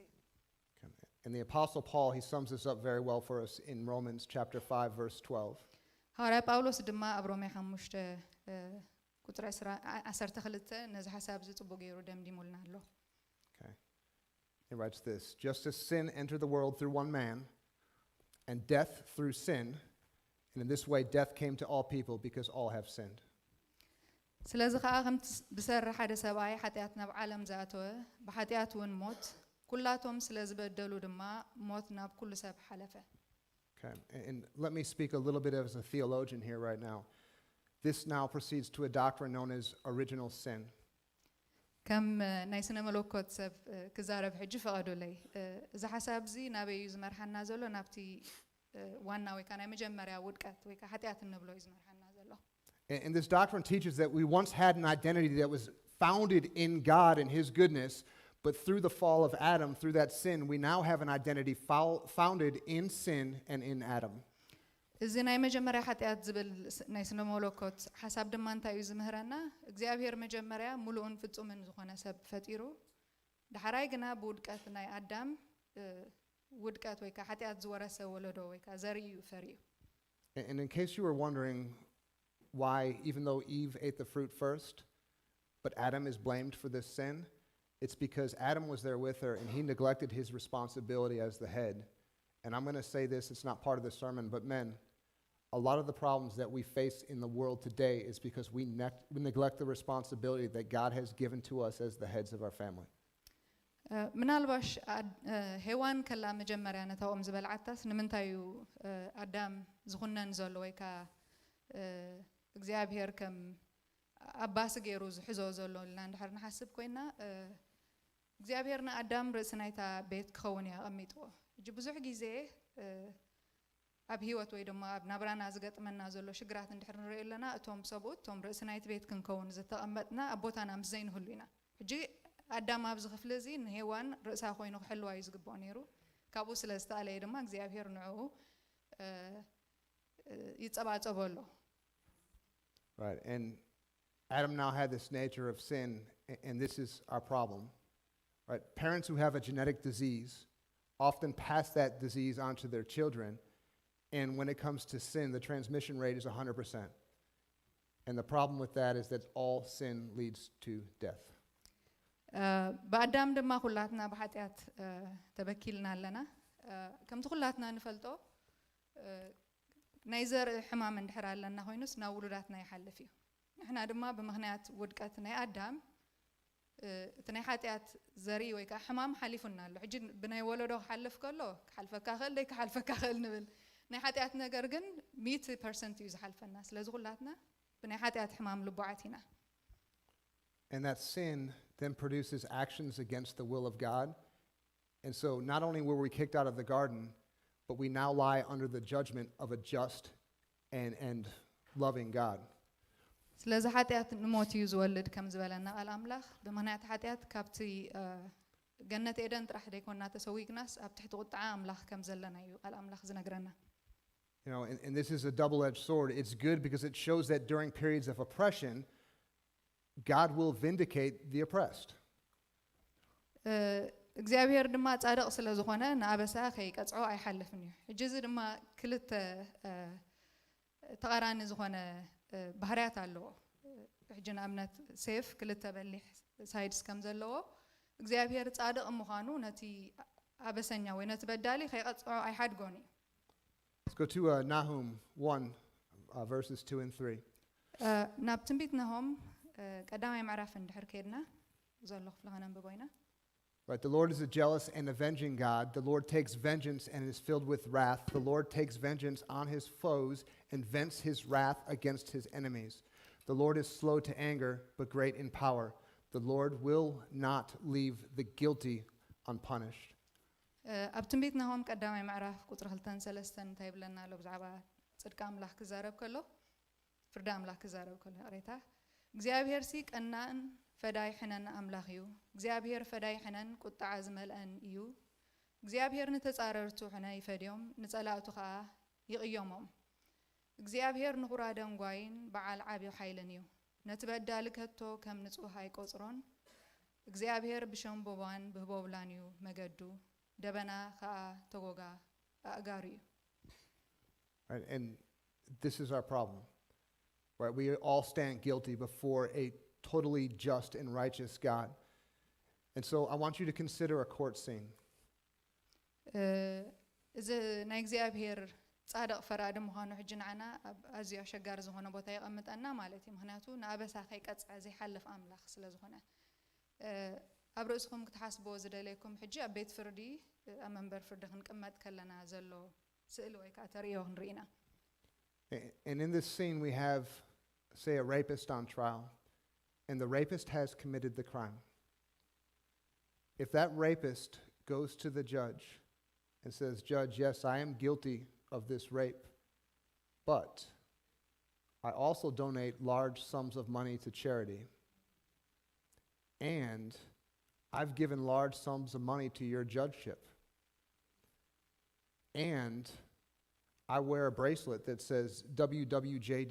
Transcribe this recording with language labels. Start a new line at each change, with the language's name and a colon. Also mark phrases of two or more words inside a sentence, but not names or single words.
English: And the Apostle Paul, he sums this up very well for us in Romans chapter 5, verse 12.
Tigrinya: ሐዋርያ ጳውሎስ ድማ ኣብ ሮሜ 5 ቁጥር 12 ነዚ ሐሳብ ዝጽቡቕ ገይሩ ደምዲሙልና ኣሎ
English: Okay. He writes this, just as sin entered the world through one man, and death through sin, and in this way death came to all people because all have sinned.
Tigrinya: ስለዚ ከዓ ከም ብሰር ሓደ ሰብኣይ ኃጢአት ናብ ዓለም ዝኣተወ ብኃጢአት እውን ሞት ኩላቶም ስለዝበደሉ ድማ ሞት ናብ ኩሉ ሰብ ሓለፈ
English: Okay, and let me speak a little bit as a theologian here right now. This now proceeds to a doctrine known as original sin.
Tigrinya: ከም ናይ ስነ መለኮት ሰብ ክዛረብ ሕጂ ፈቐዱለይ እዚ ሓሳብ እዚ ናበይ ዝመርሓና ዘሎ ናብቲ ዋና ወይ ከዓ ናይ መጀመርያ ውድቀት ወይ ከዓ ኃጢአት እንብሎ ዝመርሓና ዘሎ
English: And this doctrine teaches that we once had an identity that was founded in God and His goodness, but through the fall of Adam, through that sin, we now have an identity founded in sin and in Adam.
Tigrinya: እዚ ናይ መጀመርያ ኃጢአት ዝብል ናይ ስነ መለኮት ሓሳብ ድማ እንታይ እዩ ዝምህረና እግዚአብሔር መጀመርያ ሙሉእን ፍጹምን ዝኾነ ሰብ ፈጢሩ ዳሕራይ ግና ብውድቀት ናይ አዳም ውድቀት ወይ ከዓ ኃጢአት ዝወረሰ ወለዶ ወይ ከዓ ዘርዩ ፈሪዩ
English: And in case you were wondering why, even though Eve ate the fruit first, but Adam is blamed for this sin, it's because Adam was there with her and he neglected his responsibility as the head. And I'm going to say this, it's not part of the sermon, but men, a lot of the problems that we face in the world today is because we neglect the responsibility that God has given to us as the heads of our family.
Tigrinya: ምናልባሽ ሔዋን ከላ መጀመርያ ነታኦም ዝበልዓታስ ንምንታዩ አዳም ዝኹነን ዘሎ ወይ ከዓ እግዚአብሔር ከም አባስ ገይሩ ዝሕዞ ዘሎ ልና እንድሕር ንሓስብ ኮይና እግዚአብሔርና አዳም ርእሲ ናይታ ቤት ክኸውን ያቀሚጥዎ እጂ ብዙሕ ግዜ ኣብ ህይወት ወይ ድማ ኣብ ናብራና ዝገጥመና ዘሎ ሽግራት እንድሕር ንሪኦ ኣለና እቶም ሰብኡት እቶም ርእሲ ናይቲ ቤት ክንከውን ዝተቐመጥና ኣቦታና ምስ ዘይንህሉ ኢና እጂ አዳም ኣብ ዝኽፍለ እዚ ንሔዋን ርእሳ ኮይኑ ክሕልዋ እዩ ዝግብኦ ነይሩ ካብኡ ስለ ዝተኣለየ ድማ እግዚአብሔር ንዕኡ ይጸባጸበሎ
English: Right, and Adam now had this nature of sin, and this is our problem. Right, parents who have a genetic disease often pass that disease on to their children, and when it comes to sin, the transmission rate is 100%. And the problem with that is that all sin leads to death.
Tigrinya: በአዳም ድማ ኩላትና በኃጢአት ተበኪልና ኣለና ከምቲ ኩላትና ንፈልጦ ናይ ዘር ሕማም እንድሕር ኣለና ኮይኑስ ናብ ውሉዳትና ይሓልፍ እዩ ንሕና ድማ ብምኽንያት ውድቀት ናይ አዳም እቲ ናይ ኃጢአት ዘሪ ወይ ከዓ ሕማም ሓሊፉና ኣሎ ሕጂ ብናይ ወለዶ ክሓልፍ ከሎ ክሓልፈካ ክእል ደይ ክሓልፈካ ክእል ንብል ናይ ኃጢአት ነገር ግን 100% እዩ ዝሓልፈና ስለዚ ኩላትና ብናይ ኃጢአት ሕማም ልቡዓት ኢና
English: And that sin then produces actions against the will of God. And so not only were we kicked out of the garden, but we now lie under the judgment of a just and loving God.
Tigrinya: ስለዚ ኃጢአት ንሞት እዩ ዝወልድ ከም ዝበለና ቃል አምላኽ ብምኽንያት ኃጢአት ካብቲ ገነት ኤደን ጥራሕ ደይኮንና ተሰዊግናስ ኣብ ትሕቲ ቁጣዓ አምላኽ ከም ዘለና እዩ ቃል አምላኽ ዝነግረና
English: You know, and this is a double-edged sword. It's good because it shows that during periods of oppression, God will vindicate the oppressed.
Tigrinya: እግዚአብሔር ድማ ጻድቅ ስለ ዝኾነ ንኣበሳ ከይቀጽዖ ኣይሓልፍን እዩ ሕጂ እዚ ድማ ክልተ ተቃራኒ ዝኾነ ባህርያት ኣለዎ ሕጂ ንኣብነት ሴፍ ክልተ በሊሕ ሳይድስ ከም ዘለዎ እግዚአብሔር ጻድቅ ምዃኑ ነቲ አበሰኛ ወይ ነቲ በዳሊ ከይቀጽዖ አይሓድጎን እዩ
English: Let's go to Nahum 1, verses 2 and 3.
Tigrinya: ናብ ትንቢት ናሆም ቀዳማይ ምዕራፍ እንድሕር ከይድና ዘሎ ክፍሊ ኸነንብቦ ኢና
English: Right, the Lord is a jealous and avenging God. The Lord takes vengeance and is filled with wrath. The Lord takes vengeance on his foes and vents his wrath against his enemies. The Lord is slow to anger, but great in power. The Lord will not leave the guilty unpunished.
Tigrinya: ኣብ ትንቢት ናሆም ቀዳማይ ምዕራፍ ቁጥሪ 2-3 እንታይ ይብለና ኣሎ ብዛዕባ ጽድቂ ኣምላኽ ክዛረብ ከሎ ፍርዲ ኣምላኽ ክዛረብ ከሎ ቅሬታ እግዚአብሔር ሲ ቀናእን ፈዳይ ሕነን ኣምላኽ እዩ እግዚአብሔር ፈዳይ ሕነን ቁጣዓ ዝመልአን እዩ እግዚአብሔር ንተጻረርቱ ሕነ ይፈድዮም ንጸላእቱ ከዓ ይቕዮሞም እግዚአብሔር ንኹራ ደንጓይን በዓል ዓብዪ ሓይልን እዩ ነቲ በዳሊ ከቶ ከም ንጹህ ኣይቆጽሮን እግዚአብሔር ብሸምቦባን ብህቦብላን እዩ መገዱ ደበና ከዓ ተጎጋ ኣእጋሩ እዩ
English: Right, and this is our problem. Right, we all stand guilty before a totally just and righteous God. And so I want you to consider a court scene.
Tigrinya: እዚ ናይ እግዚአብሔር ጻድቕ ፈራዲ ምዃኑ ሕጂ ንዓና ኣብ ኣዝዩ ኣሸጋሪ ዝኾነ ቦታ ይቐምጠና ማለት እዩ ምክንያቱ ንኣበሳ ከይቀፅዐ ዘይሓልፍ ኣምላኽ ስለ ዝኾነ ኣብ ርእስኩም ክትሓስብዎ ዝደለይኩም ሕጂ ኣብ ቤት ፍርዲ ኣብ መንበር ፍርዲ ክንቅመጥ ከለና ዘሎ ስእሊ ወይ ከዓ ተርእዮ ክንርኢና
English: And in this scene we have, say, a rapist on trial, and the rapist has committed the crime. If that rapist goes to the judge and says, "Judge, yes, I am guilty of this rape, but I also donate large sums of money to charity, and I've given large sums of money to your judgeship, and I wear a bracelet that says WWJD.